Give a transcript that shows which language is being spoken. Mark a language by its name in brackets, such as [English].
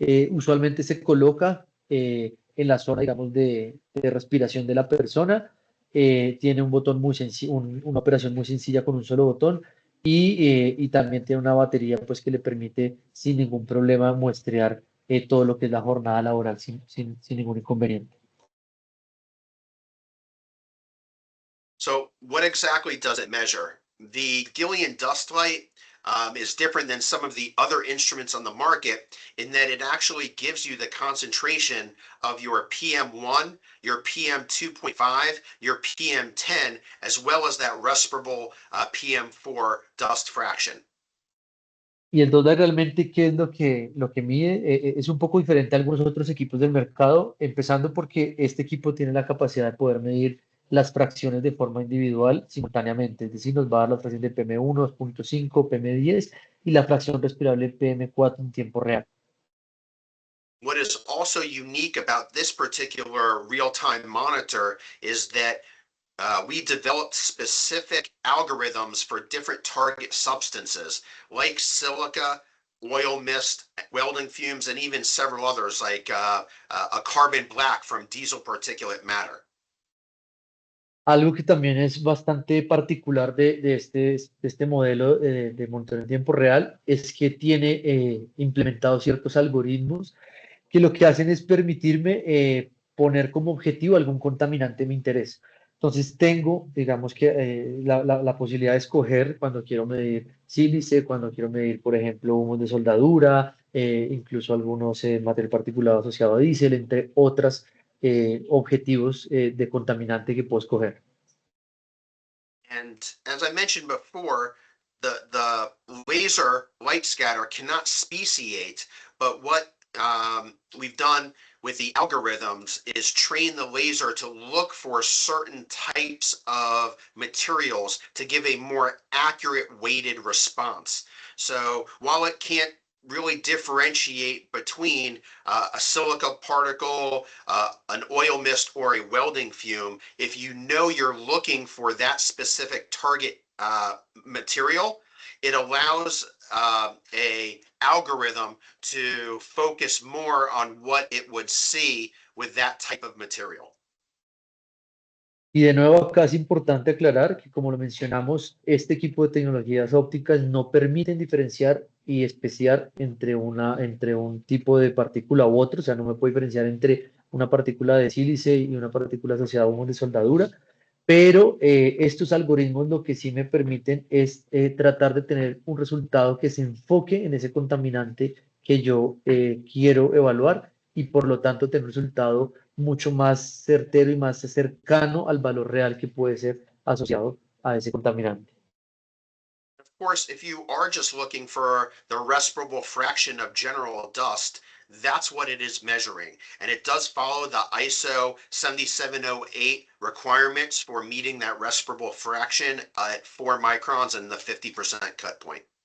[Spanish] Usualmente se coloca en la zona, digamos, de respiración de la persona. Tiene un botón muy sencillo, una operación muy sencilla con un solo botón y también tiene una batería pues que le permite sin ningún problema muestrear todo lo que es la jornada laboral sin ningún inconveniente. [English] So what exactly does it measure? The Gillian Dust Light is different than some of the other instruments on the market in that it actually gives you the concentration of your PM1, your PM2.5, your PM10, as well as that respirable PM4 dust fraction. [Spanish] Y el dólar realmente, ¿qué es lo que mide? Es un poco diferente a algunos otros equipos del mercado, empezando porque este equipo tiene la capacidad de poder medir las fracciones de forma individual simultáneamente, es decir, nos va a dar la fracción de PM1, 2.5, PM10 y la fracción respirable PM4 en tiempo real. [English] What is also unique about this particular real-time monitor is that we developed specific algorithms for different target substances like silica, oil mist, welding fumes, and even several others like a carbon black from diesel particulate matter. [Spanish] Algo que también es bastante particular de este modelo de monitoreo en tiempo real es que tiene implementados ciertos algoritmos que lo que hacen es permitirme poner como objetivo algún contaminante de mi interés. Entonces tengo, digamos que la posibilidad de escoger cuando quiero medir sílice, cuando quiero medir, por ejemplo, humos de soldadura, incluso algunos material particulado asociado a diésel, entre otros objetivos de contaminante que puedo escoger. [English] And as I mentioned before, the laser light scatter cannot speciate, but what we've done with the algorithms is train the laser to look for certain types of materials to give a more accurate weighted response. So while it can't really differentiate between a silica particle, an oil mist, or a welding fume, if you know you're looking for that specific target material, it allows a algorithm to focus more on what it would see with that type of material. [Spanish] Y de nuevo, acá es importante aclarar que, como lo mencionamos, este equipo de tecnologías ópticas no permiten diferenciar y especiar entre un tipo de partícula u otro, o sea, no me puedo diferenciar entre una partícula de sílice y una partícula asociada a humos de soldadura, pero estos algoritmos lo que sí me permiten es tratar de tener un resultado que se enfoque en ese contaminante que yo quiero evaluar y por lo tanto tener un resultado mucho más certero y más cercano al valor real que puede ser asociado a ese contaminante. [English] Of course, if you are just looking for the respirable fraction of general dust, that's what it is measuring. And it does follow the ISO 7708 requirements for meeting that respirable fraction at 4 microns and the 50% cut point.